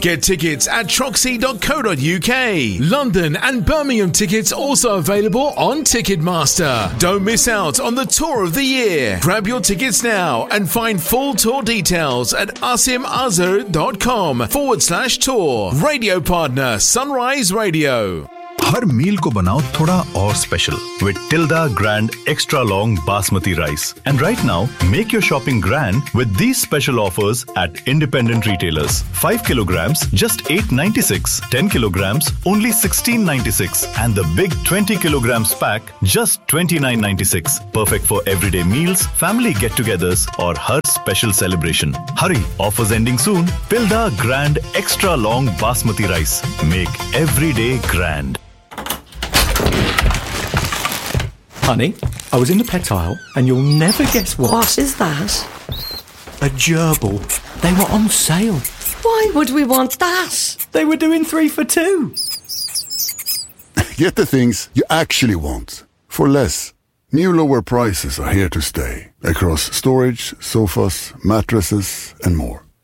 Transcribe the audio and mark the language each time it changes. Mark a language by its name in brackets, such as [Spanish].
[English] Get tickets at troxy.co.uk. London and Birmingham tickets also available on Ticketmaster. Don't miss out on the tour of the year. Grab your tickets now and find full tour details at asimazhar.com/tour. Radio partner Sunrise Radio. [Hindi] हर मील को बनाओ थोड़ा और special [English] With Tilda grand extra long basmati rice. And right now make your shopping grand with these special offers at independent retailers. 5 kilograms just 8.96, 10 kilograms only 16.96 and the big 20 kilograms pack just 29.96. Perfect for everyday meals, family get togethers [Hindi] और हर [English] Special celebration. Hurry, offers ending soon. Tilda grand extra long basmati rice, make everyday grand. Honey, I was in the pet aisle, and you'll never guess what. What is that? A gerbil. They were on sale. Why would we want that? They were doing 3 for 2. Get the things you actually want for less. New lower prices are here to stay across storage, sofas, mattresses, and more.